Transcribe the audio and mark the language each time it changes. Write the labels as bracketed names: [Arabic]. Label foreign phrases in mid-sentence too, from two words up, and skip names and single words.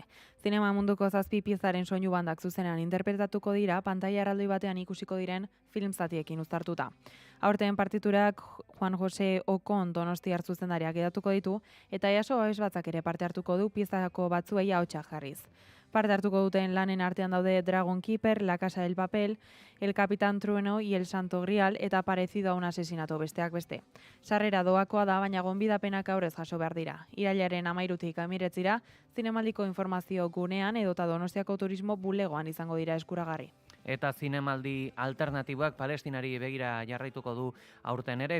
[Basque] Zinema munduko 7 piezaren soinu bandak zuzenean interpretatuko dira, pantaila erraldoi batean ikusiko diren film zatiekin uztartuta. Aurten partiturak Juan Jose Okon Donostiar zuzendariak edatuko ditu eta EASO Abesbatzak ere parte hartuko du piezako batzuei ahotsa jarriz. Parte hartuko duten lanen artean daude Dragon Keeper, La Casa del Papel, El Capitán Trueno y El Santo Grial eta Parecido a un asesinato besteak beste. Sarrera doakoa da, baina gonbidapenak aurrez jaso behar dira. Irailaren 13tik 19 zinemaldiko informazio gunean edota Donostiako turismo bulegoan izango dira eskuragarri. Eta zinemaldi alternatiboak Palestinari begira jarraituko du aurten ere.